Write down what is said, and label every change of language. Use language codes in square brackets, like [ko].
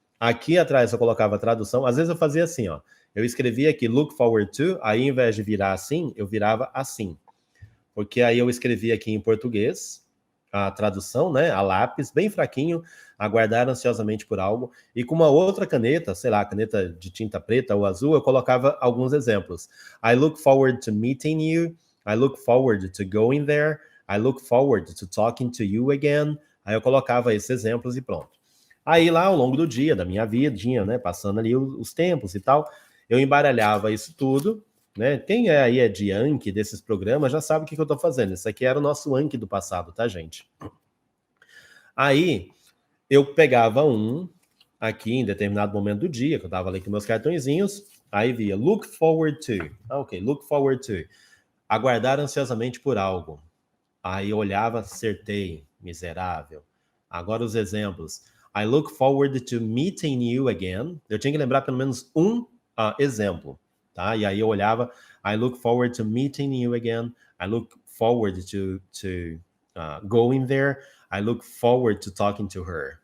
[pt] Aqui atrás eu colocava a tradução. Às vezes eu fazia assim, ó. Eu escrevia aqui look forward to, aí ao invés de virar assim, eu virava assim. Porque aí eu escrevia aqui em português, a tradução, né, a lápis, bem fraquinho, aguardar ansiosamente por algo. E com uma outra caneta, sei lá, caneta de tinta preta ou azul, eu colocava alguns exemplos. [en] I look forward to meeting you. I look forward to going there. I look forward to talking to you again. [pt] Aí eu colocava esses exemplos e pronto. Aí lá ao longo do dia, da minha vidinha, né, passando ali os tempos e tal, eu embaralhava isso tudo, né? Quem aí é de Anki desses programas já sabe o que eu tô fazendo. Isso aqui era o nosso Anki do passado, tá, gente? Aí eu pegava um aqui em determinado momento do dia, que eu tava ali com meus cartõezinhos, aí via look forward to. Ok, look forward to. Aguardar ansiosamente por algo. Aí eu olhava, acertei, miserável. Agora os exemplos. [en] I look forward to meeting you again. [pt] Eu tinha que lembrar pelo menos um exemplo, tá? E aí eu olhava, [en] I look forward to meeting you again. I look forward to going there. I look forward to talking to her.